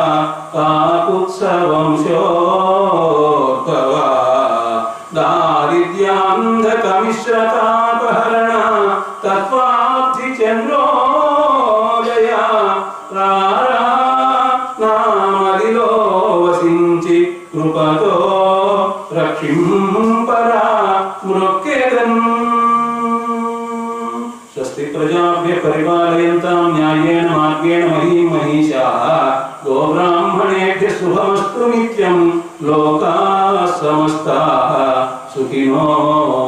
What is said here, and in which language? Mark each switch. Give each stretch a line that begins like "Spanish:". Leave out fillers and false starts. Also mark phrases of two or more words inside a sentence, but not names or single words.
Telugu: కాకుత్సవంశోద్భవ దారిద్ర్యాంధక మిశ్రతాపహరణ తత్వాబ్ధి చంద్రోదయ రారా నామదిలో వసించి కృపతో రక్షింపరా మృక్కెదన్.
Sanskrit: స్వస్తి ప్రజాభ్య పరిపాలయంతాం న్యాయేన మార్గేణ మహీం మహిషాః గోబ్రాహ్మణేభ్య శుభమస్తు నిత్యం లోకాః సమస్తాః సుఖినో